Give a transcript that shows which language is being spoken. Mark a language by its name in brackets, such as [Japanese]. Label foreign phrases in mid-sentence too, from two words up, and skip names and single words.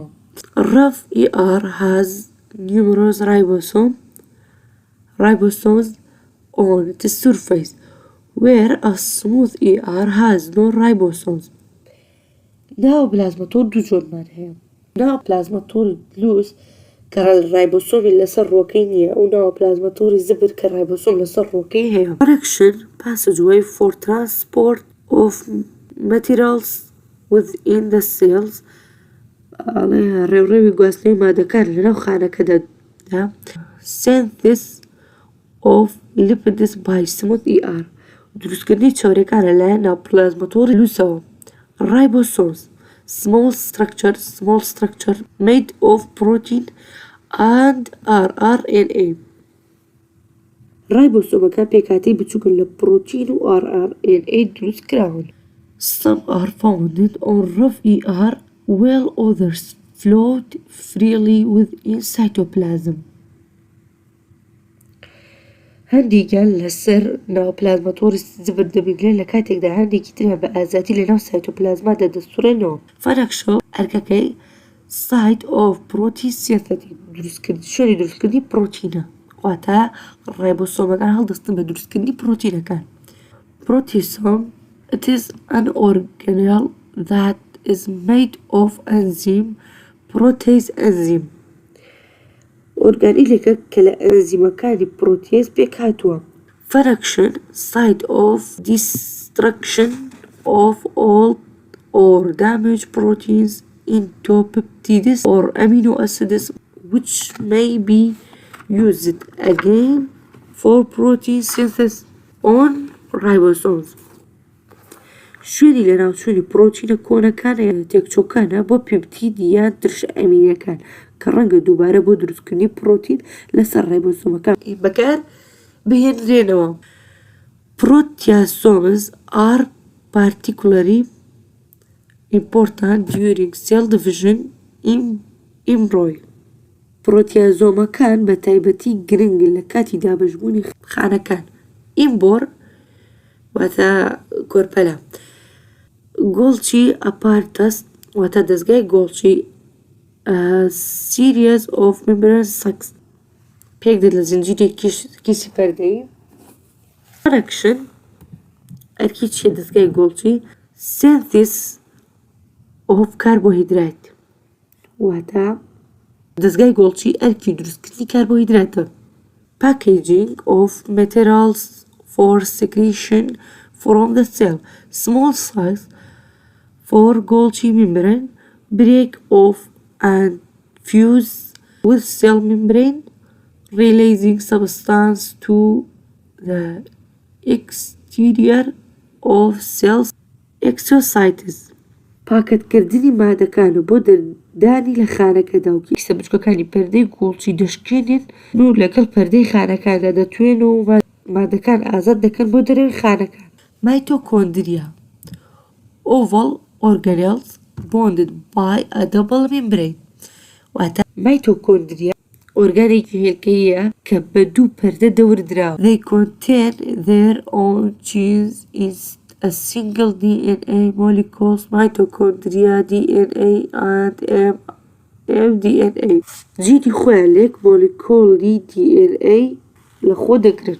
[English] Rough ER has numerous ribosomes on its surface, whereas smooth ER has no ribosomes. [Central Kurdish] ناوپلازماتۆز دوو جۆرمان هەیە. ناوپلازماتۆز دلوس کە رایبۆسۆمی لەسەر ڕۆکەی نییە و ناوپلازماتۆری زبر کە رایبۆسۆم لەسەر ڕۆکەی هەیە. [English] Connection passageway for transport of materials within the cells. [Central Kurdish] ڕێوڕێوی گواستنەوەی مادەکان لەناو خانەکەدا. [English] Synthesis of lipids by smooth ER. [Central Kurdish] دروستکردنی چاوەڕێکانە لەلایەن ناوپلازماتۆری دلوسەوە. [English] Ribosomes small structure made of protein and rRNA. [Central Kurdish] رایبۆسۆمەکان پێکهاتەی بچووکن لە پرۆتین و rRNA دروست کراون. [English] Some are founded on rough ER while others float freely within cytoplasm. [Central Kurdish] هەندێکیان لەسەر ناوپلازماتۆری زبر دەبینرێن لە کاتێکدا هەندێکی تریان بە ئازادی لەناو سایتۆپلازمادا دەستوڕێنەوە. فەنەکشەڵ ئەرکەکەی [English] site of protein synthesis [Central Kurdish] شوێنی دروستکردنی پرۆتینە واتە ڕایبۆسۆمەکان هەڵدەستن بە دروستکردنی پرۆتینەکان. [English] Proteasome it is an organelle that is made of enzyme protease enzyme. [Central Kurdish] ئۆرگانیلێکە کە لە ئەنزیمەکانی پرۆتێز پێکهاتووە. [English] Function site of destruction of all or damaged proteins into peptides or amino acids which may be used again for protein synthesis on ribosomes. [Central Kurdish] شوێنی لە ناوچوونی پرۆتینە کۆنەکان تێکچۆکانە بۆ پێپتید یان ترشە ئەمینەکان کە ڕەنگە دووبارە بۆ دروستکردنی پرۆتین لەسەر ڕایبۆسۆمەکان بەکار بهێنرێنەوە. [English] Proteasomes are particularly important during cell division in embryo. [Central Kurdish] پرۆتیازۆمەکان بە تایبەتی گرنگن لە کاتی دابەشبوونی خانەکان. ئیمبۆر واتە کۆرپەلە. گۆڵچی ئەپارتەس واتە دەستگای گۆڵچی [English] series of membrane sacs [Central Kurdish] پێک دێت لە زنجیرێکی کیسی پەردەیی. function ئەرکی چیە دەستگای گۆڵچی؟ [English] synthesis of carbohydrate [Central Kurdish] واتە دەستگای گۆڵچی ئەرکی دروستکردنی کاربۆهیدراتە. [English] packaging of materials for secretion from the cell. Small size for Golgi membrane break off and fuse with cell membrane, releasing substance to the exterior of cells. [Central Kurdish] Exocytes پاکەتکردنی مادەکانە بۆ دەردانی لە خانەکەدا و کیسە بچکەکانی پەردەی گۆڵچی دەشکێنێت و لەگەڵ پەردەی خانەکاندا دەتوێن و مادەکان ئازاد دەکەن بۆ دەرەوەی خانەکان. مایتۆکۆندریا [English] oval organelles bonded by a double membrane [Central Kurdish] واتە مایتۆکۆندریا ئۆرگانێکی هێلکەییە کە بە دوو پەردە دەوردراوە. [English] They contain their own genes in a single DNA molecules mitochondria DNA and mDNA. [Central Kurdish] جینی خۆیان لە یەک مۆلیکۆڵی DNA لە خۆ دەگرن.